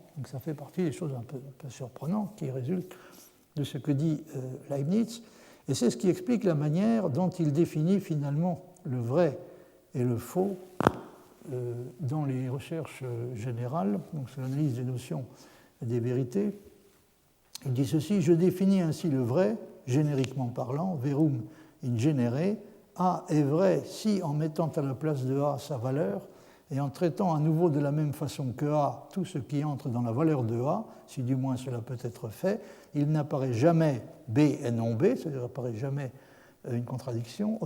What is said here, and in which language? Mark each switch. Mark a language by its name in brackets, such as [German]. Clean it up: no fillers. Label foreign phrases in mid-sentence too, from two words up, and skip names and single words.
[French] Donc ça fait partie des choses un peu surprenantes qui résultent de ce que dit Leibniz, et c'est ce qui explique la manière dont il définit finalement le vrai et le faux dans les recherches générales, donc sur l'analyse des notions et des vérités. Il dit ceci: je définis ainsi le vrai, génériquement parlant, [Latin] verum in genere. [French] A est vrai si, en mettant à la place de A sa valeur et en traitant à nouveau de la même façon que A tout ce qui entre dans la valeur de A, si du moins cela peut être fait, il n'apparaît jamais B et non B, c'est-à-dire qu'il n'apparaît jamais une contradiction.